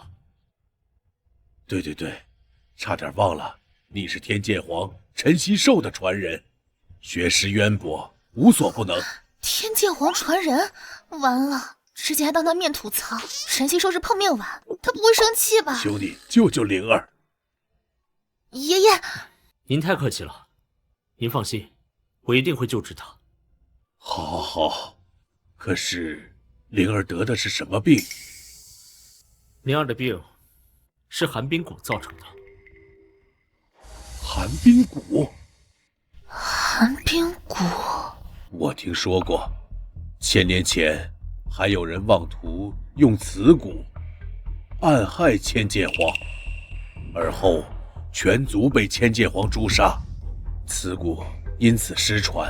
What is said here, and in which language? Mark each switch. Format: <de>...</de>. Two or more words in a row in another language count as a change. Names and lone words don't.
<zh>对，差點忘了，你是天劍皇陈曦壽的傳人，學識淵博，無所不能。天劍皇傳人，完了，之前還當他面吐槽，陳曦壽是碰面碗，他不會生氣吧？求你救救靈兒。爺爺，您太客氣了，您放心，我一定會救治他。好，可是靈兒得的是什麼病？靈兒的病是寒冰谷造成的。寒冰谷？寒冰谷？我聽說過，1000年前還有人妄圖用此谷暗害千劍皇，而後全族被千劍皇誅殺，此谷因此失傳。</zh>